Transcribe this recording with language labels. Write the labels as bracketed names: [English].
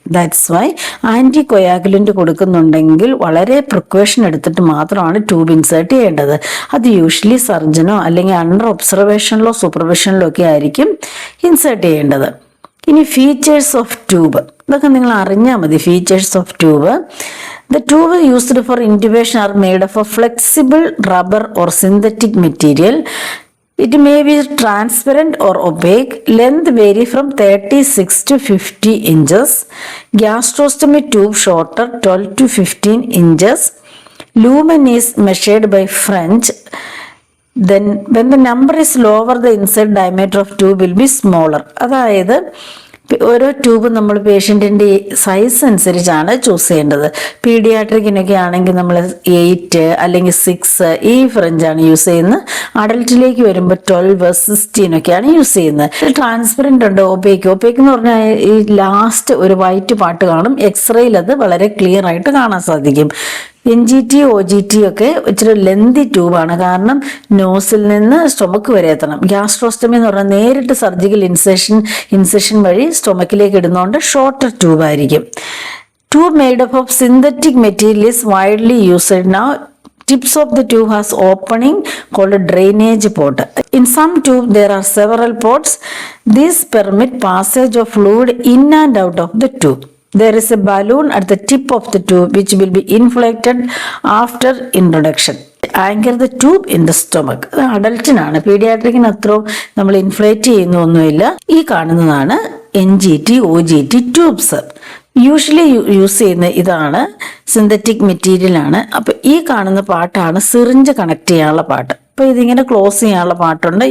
[English] that's why [Malayalam] ആൻറ്റികൊയാഗുലൻ്റ് കൊടുക്കുന്നുണ്ടെങ്കിൽ വളരെ precaution എടുത്തിട്ട് മാത്രമാണ് ട്യൂബ് ഇൻസേർട്ട് ചെയ്യേണ്ടത്. അത് യൂഷ്വലി സർജനോ അല്ലെങ്കിൽ അണ്ടർ ഒബ്സർവേഷനിലോ സൂപ്പർവിഷനിലോ ഒക്കെ ആയിരിക്കും ഇൻസേർട്ട് ചെയ്യേണ്ടത്. ഇനി ഫീച്ചേഴ്സ് ഓഫ് ട്യൂബ്, ഇതൊക്കെ നിങ്ങൾ അറിഞ്ഞാൽ മതി. [English] Features of tube: the tube used for intubation are made of a flexible rubber or synthetic material. It may be transparent or opaque. Length vary from 36 to 50 inches. Gastrostomy tube shorter, 12 to 15 inches. Lumen is measured by French. Then when the number is lower, the inside diameter of tube will be smaller. [Malayalam] അതായത് ഓരോ tube നമ്മൾ പേഷ്യൻറ്റിൻ്റെ size അനുസരിച്ചാണ് choose ചെയ്യേണ്ടത്. പീഡിയാട്രിക്കിനൊക്കെ ആണെങ്കിൽ നമ്മൾ 8 അല്ലെങ്കിൽ 6 ഈ ഫ്രഞ്ചാണ് use ചെയ്യുന്നത്. അഡൽട്ടിലേക്ക് വരുമ്പോൾ 12, 16 യൂസ് ചെയ്യുന്നത്. ട്രാൻസ്പെറൻ്റ് ഉണ്ട്, ഒപ്പേക്ക് എന്ന് പറഞ്ഞാൽ ഈ ലാസ്റ്റ് ഒരു വൈറ്റ് പാട്ട് കാണും. എക്സ്റേയിൽ അത് വളരെ ക്ലിയർ ആയിട്ട് കാണാൻ സാധിക്കും. NGT OGT ഒക്കെ ഇച്ചിരി ലെന്തി ട്യൂബാണ്. കാരണം നോസിൽ നിന്ന് സ്റ്റൊമക്ക് വരെ എത്തണം. ഗ്യാസ്ട്രോസ്റ്റമി എന്ന് പറഞ്ഞാൽ നേരിട്ട് സർജിക്കൽ ഇൻസെഷൻ വഴി സ്റ്റൊമക്കിലേക്ക് ഇടുന്നതുകൊണ്ട് ഷോർട്ടർ ട്യൂബ് ആയിരിക്കും. [English] Tube made up of synthetic material is widely used now. Tips of the tube has opening called a drainage port. In some tube there are several ports. These permit passage of fluid in and out of the tube. There is a balloon at the tip of the tube which will be inflated after introduction. Anchor the tube in the stomach. [Malayalam] അഡൽറ്റിനാണ്, പീഡിയാട്രിക്കിന് അത്രയും നമ്മൾ inflate ചെയ്യുന്നൊന്നുമില്ല. ഈ കാണുന്നതാണ് NGT OGT tubes. Usually use ചെയ്യുന്ന ഇതാണ് synthetic material ആണ്. അപ്പൊ ഈ കാണുന്ന പാട്ടാണ് സിറിഞ്ച് കണക്ട് ചെയ്യാനുള്ള പാട്ട്. അപ്പോൾ ഇതിങ്ങനെ ക്ലോസ് ചെയ്യാനുള്ള പാട്ടുണ്ട്.